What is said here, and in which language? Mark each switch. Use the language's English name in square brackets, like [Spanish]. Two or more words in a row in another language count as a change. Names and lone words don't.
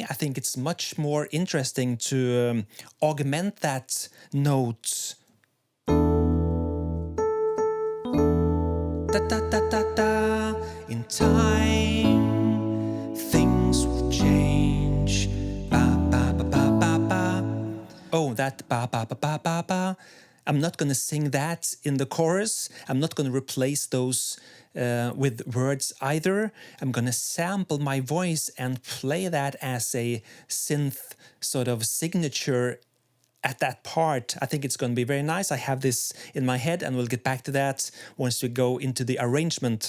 [English] I think it's much more interesting to augment that note. Da da da da da. In time, things will change. Ba ba ba ba ba ba. Oh, that ba ba ba ba ba ba. I'm not going to sing that in the chorus. I'm not going to replace those with words either. I'm going to sample my voice and play that as a synth sort of signature at that part. I think it's going to be very nice. I have this in my head, and we'll get back to that once we go into the arrangement.